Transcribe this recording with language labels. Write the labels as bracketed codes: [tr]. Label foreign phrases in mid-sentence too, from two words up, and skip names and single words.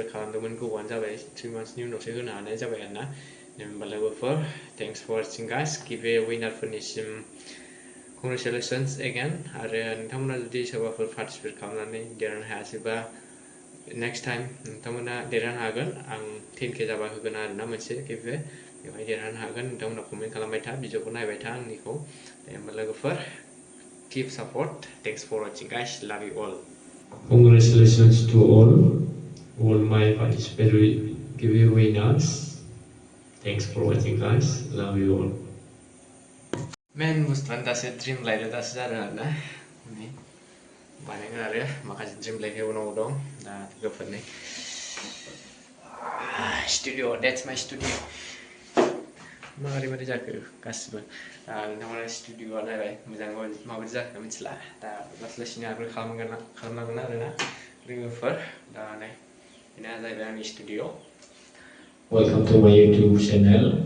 [brx] खालामदोंमोन गोबावानो जाबाय 3 मान्थसनि उनावसो होनो हानाय जाबाय आरोना होमबा लोगोफोर [en] thanks for watching guys giveaway winners congratulations again [brx] आरो नोंथांमोना जुदि सोरबाफोर पार्टिसिपेट खालामनानै देरहानो हायासैबा [en] next time [brx] नोंथांमोना देरहानो हागोन आं 10K जाबा होगोन आरोना मोनसे गिभे बेवहाय देरहानो हागोन नोंथांमोना कमेन्ट खालामबाय था भिडिअखौ नायबाय था आंनिखौ दे होमबा लोगोफोर [en] keep support thanks for watching guys love you all congratulations to all my participatory giveaway winners thanks for watching guys love you all [brx] मेन बुस्थुआनो दासो [en] dream light [brx] दासो जादों आरोना बानायगोन आरो माखासे [en] dream light [brx] उनाव दं दा लोगोफोरनि [en] studio dates my studio [brx] माबोरै जाखो गासिबो नोंथांमोना स्टुडिअआ नायबाय मोजां माबायदि जाखो मिथिला दा लासै लासैनो आपग्रेड खालामनांगोन आरोना लोगोफोर दा नै बेनो जाहैबाय आंनि स्टुडिअ [en] welcome to my YouTube channel